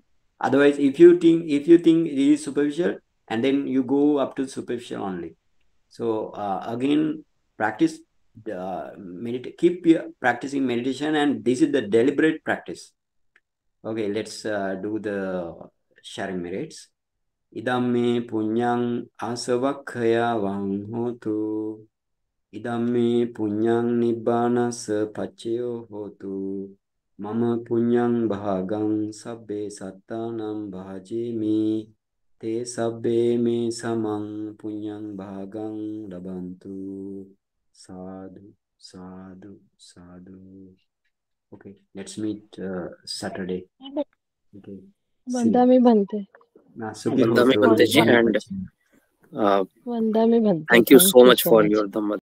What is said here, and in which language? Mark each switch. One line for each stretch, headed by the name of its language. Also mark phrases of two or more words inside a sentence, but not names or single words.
English: Otherwise, if you think it is superficial, and then you go up to superficial only. So again, practice keep practicing meditation, and this is the deliberate practice. Okay, let's do the sharing merits.
Pali: Idamme punyang asavakkaya vang hotu. Idamme punyang nibbana sapaccayo hotu. Mama punyang bhagang sabbe sattanam bhajimi. Te sabbe me samang punyang bhagang labantu. Sadhu, sadhu, sadhu.
English: Okay, let's meet Saturday. Okay.
Pali: Vandami Bhante. Vandami Bhanteji, and Vandami Bhante.
English: thank you so much for much. your Dhamma